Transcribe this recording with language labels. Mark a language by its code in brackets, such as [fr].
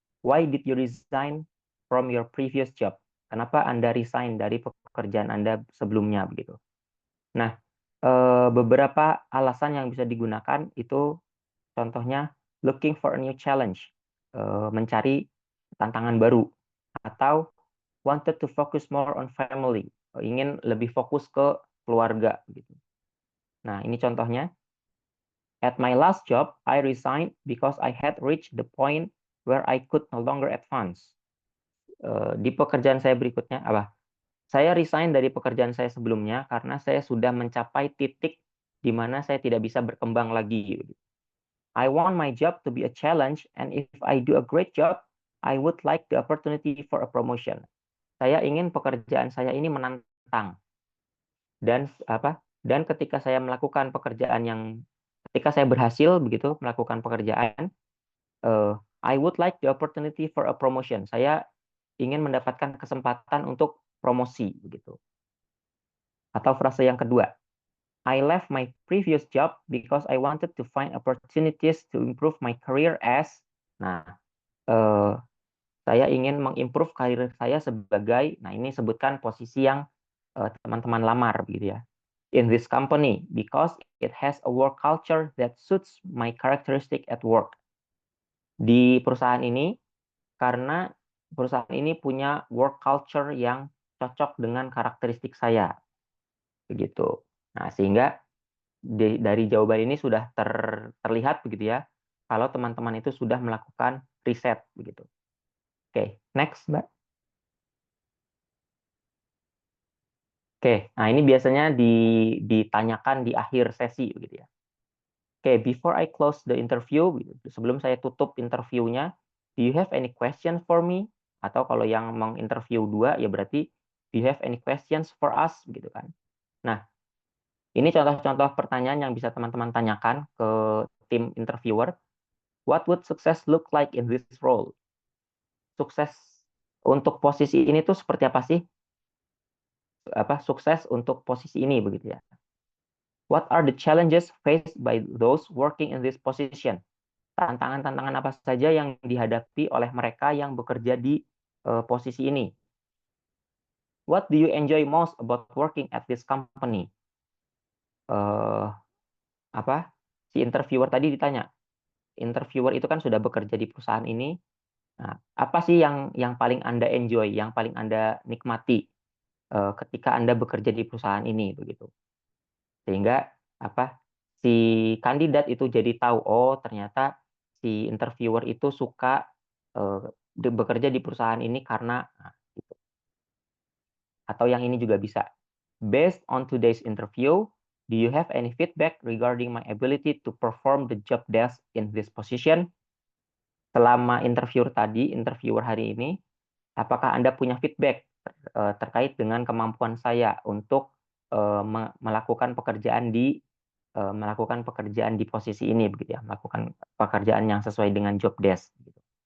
[en] Why did you resign from your previous job? [id] Kenapa Anda resign dari pekerjaan Anda sebelumnya begitu? Nah, beberapa alasan yang bisa digunakan itu contohnya [en] looking for a new challenge, [id] mencari tantangan baru, atau [en] wanted to focus more on family, [id] ingin lebih fokus ke keluarga gitu. Nah, ini contohnya. [en] At my last job, I resigned because I had reached the point where I could no longer advance. [id] Di pekerjaan saya berikutnya, saya resign dari pekerjaan saya sebelumnya karena saya sudah mencapai titik di mana saya tidak bisa berkembang lagi. [en] I want my job to be a challenge, and if I do a great job, I would like the opportunity for a promotion. [id] Saya ingin pekerjaan saya ini menantang. Dan ketika saya melakukan ketika saya berhasil begitu melakukan pekerjaan, [en] I would like the opportunity for a promotion. [id] Saya ingin mendapatkan kesempatan untuk promosi begitu. Atau frase yang kedua, [en] I left my previous job because I wanted to find opportunities to improve my career as. [id] Nah, saya ingin mengimprove karir saya sebagai, nah ini sebutkan posisi yang teman-teman lamar begitu ya. [en] In this company because it has a work culture that suits my characteristic at work. [id] Di perusahaan ini karena perusahaan ini punya work culture yang cocok dengan karakteristik saya. Begitu. Nah, sehingga dari jawaban ini sudah terlihat begitu ya, kalau teman-teman itu sudah melakukan riset begitu. Oke, next, Mbak. Oke, nah ini biasanya ditanyakan di akhir sesi begitu ya. Oke, [en] before I close the interview, [id] sebelum saya tutup interviewnya, [en] do you have any question for me? [id] Atau kalau yang menginterview 2 ya berarti [en] do you have any questions for us [id] gitu kan. Nah, ini contoh-contoh pertanyaan yang bisa teman-teman tanyakan ke tim interviewer. [en] What would success look like in this role? [id] Sukses untuk posisi ini tuh seperti apa sih? Sukses untuk posisi ini begitu ya. [en] What are the challenges faced by those working in this position? [id] Tantangan-tantangan apa saja yang dihadapi oleh mereka yang bekerja di posisi ini? [en] What do you enjoy most about working at this company? [id] Si interviewer tadi ditanya, interviewer itu kan sudah bekerja di perusahaan ini. Nah, apa sih yang paling Anda enjoy, yang paling Anda nikmati ketika Anda bekerja di perusahaan ini begitu. Sehingga si kandidat itu jadi tahu, oh ternyata si interviewer itu suka bekerja di perusahaan ini karena gitu. Atau yang ini juga bisa. [en] Based on today's interview, do you have any feedback regarding my ability to perform the job desk in this position? [id] Selama interviewer hari ini, apakah Anda punya feedback terkait dengan kemampuan saya untuk melakukan pekerjaan di posisi ini begitu ya, melakukan pekerjaan yang sesuai dengan job desk gitu.